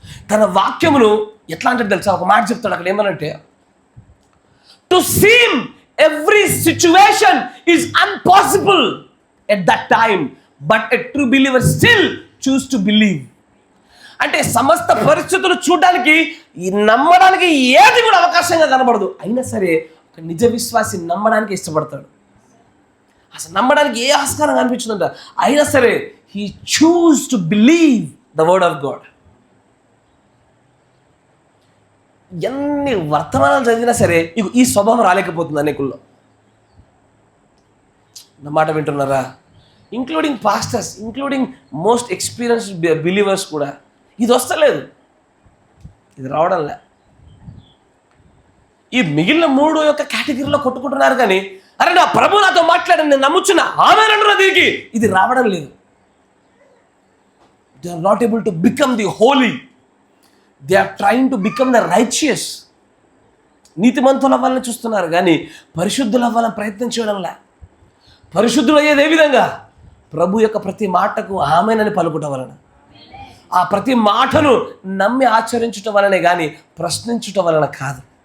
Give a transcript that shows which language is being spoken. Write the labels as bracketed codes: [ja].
[te] తన వాక్యమును ఎట్లా అంటే తెలుసా, ఒక మాట చెప్తాడు అక్కడ, ఏమనంటే [en] To seem every situation is impossible at that time, but a true believer still choose to believe. [te] అంటే సమస్త పరిస్థితులు చూడడానికి, నమ్మడానికి ఏది కూడా అవకాశంగా కనబడదు, అయినా సరే ఒక నిజ విశ్వాసి నమ్మడానికి ఇష్టపడతాడు. అసలు నమ్మడానికి ఏ ఆస్కారం కనిపించిందంట, అయినా సరే [en] he choose to believe the word of God. [te] ఎన్ని వర్తమానాలు చదివినా సరే ఈ స్వభావం రాలేకపోతుంది అనేకుల్లో. నా మాట వింటున్నారా? [en] including pastors, including most experienced believers [te] కూడా ఇది వస్తలేదు, ఇది రావడంలే. ఈ మిగిలిన 3 యొక్క కేటగిరీలో కొట్టుకుంటున్నారు, కానీ అరే నా ప్రభు నాతో మాట్లాడి నేను నమ్ముచున్నా ఆమేనంటున్నా, దీనికి ఇది రావడం లేదు. [en] They are not able to become the holy. They are trying to become the righteous. [te] నీతిమంతులు అవ్వాలని చూస్తున్నారు, కానీ పరిశుద్ధులు అవ్వాలని ప్రయత్నం చేయడంలా. పరిశుద్ధులు అయ్యేది ఏ విధంగా? ప్రభు యొక్క ప్రతి మాటకు ఆమేనని పలుకుట వలన, ఆ ప్రతి మాటను నమ్మి ఆచరించటం వలనే కానీ ప్రశ్నించటం వలన కాదు.